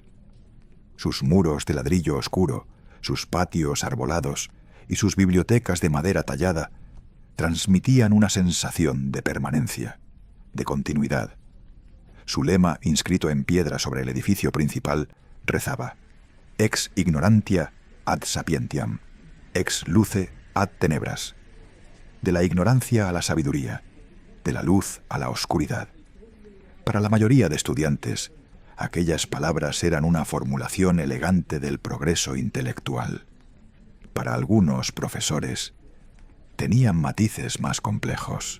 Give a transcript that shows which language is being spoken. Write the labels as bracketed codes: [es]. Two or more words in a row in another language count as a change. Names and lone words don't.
[es] Sus muros de ladrillo oscuro, sus patios arbolados y sus bibliotecas de madera tallada transmitían una sensación de permanencia, de continuidad. Su lema, inscrito en piedra sobre el edificio principal, rezaba: [la] Ex ignorantia ad sapientiam, ex luce ad tenebras. [es] De la ignorancia a la sabiduría, de la luz a la oscuridad. Para la mayoría de estudiantes, aquellas palabras eran una formulación elegante del progreso intelectual. Para algunos profesores, tenían matices más complejos.